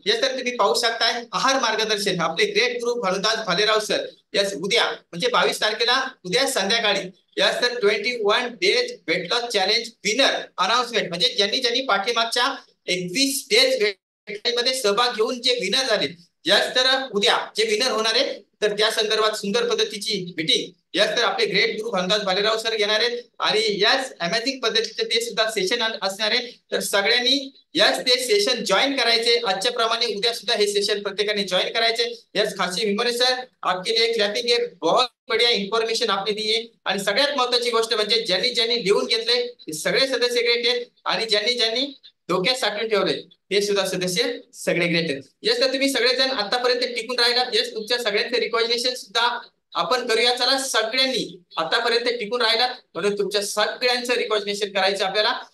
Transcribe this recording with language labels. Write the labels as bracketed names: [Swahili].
[Marathi] Yes तर तुम्ही पाहू शकताय आहार मार्गदर्शन आपले ग्रेट गुरु भानुदास भालेराव सर यस उद्या म्हणजे 22 तारखेला उद्या संध्याकाळी यस तर 21 days weight loss challenge winner announcement म्हणजे ज्यांनी पाठीमागच्या 21 डेज वेट मध्ये सहभाग घेऊन जे विनर झाले यस तर उद्या जे विनर होणार आहे तर त्या संदर्भात सुंदर पद्धतीची मीटिंग यस तर आपले ग्रेट गुरु भानुदास भालेराव सर घेणार आहेत. आणि यस अमेझिंग पद्धतीचे ते सुद्धा सेशन असणार आहे. तर सगळ्यांनी यस ते सेशन जॉईन करायचे. आजच्या प्रमाणे उद्या सुद्धा हे सेशन प्रत्येकाने जॉईन करायचे. [Hindi] यस खाशी भिमोने सर आपके लिए क्लॅपिंग है. बहुत बढ़िया इन्फॉर्मेशन आपने दी है. [Marathi] आणि सगळ्यात महत्वाची गोष्ट म्हणजे ज्यांनी लिहून घेतले ते सगळे सदस्य ग्रेट आहेत आणि ज्यांनी डोक्यात साठवून ठेवले ते सुद्धा सदस्य सगळे ग्रेट आहेत. यस तर तुम्ही सगळेजण आतापर्यंत टिकून राहिला. यस तुमच्या सगळ्यांचे रिकॉग्निशन सुद्धा आपण करूया. चला सगळ्यांनी आतापर्यंत टिकून राहिलात म्हणून तुमच्या सगळ्यांचं रिकॉग्निशन करायचं आपल्याला.